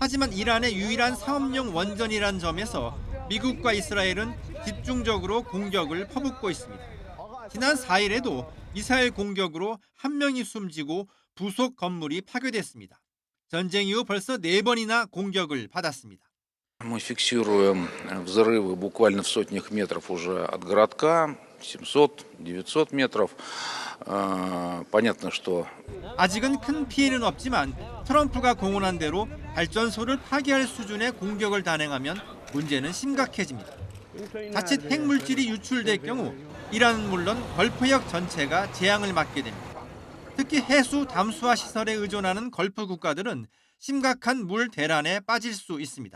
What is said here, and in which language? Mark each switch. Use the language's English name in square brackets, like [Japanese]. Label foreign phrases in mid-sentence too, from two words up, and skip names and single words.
[Korean] 하지만 이란의 유일한 상업용 원전이란 점에서 미국과 이스라엘은 집중적으로 공격을 퍼붓고 있습니다. 지난 4일에도 미사일 공격으로 한 명이 숨지고 부속 건물이 파괴됐습니다. 전쟁 이후 벌써 4번이나 공격을 받았습니다. [Russian] Мы фиксируем взрывы буквально в сотнях метров уже от городка, 700, 900 метров. Понятно, что [Korean] 아직은 큰 피해는 없지만 트럼프가 공언한 대로 발전소를 파괴할 수준의 공격을 단행하면 문제는 심각해집니다. 자칫 핵물질이 유출될 경우 이란은 물론 걸프역 전체가 재앙을 맞게 됩니다. 특히 해수 담수화 시설에 의존하는 걸프 국가들은 심각한 물 대란에 빠질 수 있습니다.